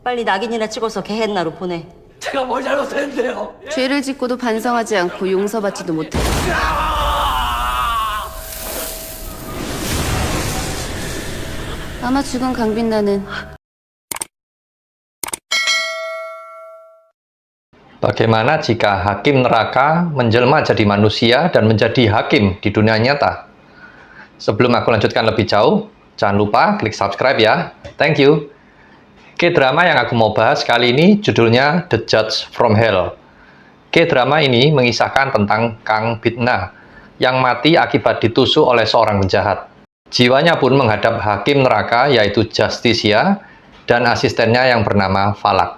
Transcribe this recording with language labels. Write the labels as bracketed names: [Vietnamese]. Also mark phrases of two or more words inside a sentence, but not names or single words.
[Korean] 빨리 낙인이나 찍어서 개햇나로 보내. 제가 뭘 잘못했는데요? 죄를 짓고도 반성하지 않고 용서받지도 못해. 아마 죽은 강빛나는 [Indonesian] Bagaimana jika hakim neraka menjelma jadi manusia dan menjadi hakim di dunia nyata? Sebelum aku lanjutkan lebih jauh, jangan lupa klik subscribe ya. [English] Thank you. [Indonesian] K-drama yang aku mau bahas kali ini judulnya The Judge from Hell. K-drama ini mengisahkan tentang Kang Bitna yang mati akibat ditusuk oleh seorang penjahat. Jiwanya pun menghadap hakim neraka yaitu Justisia dan asistennya yang bernama Falak.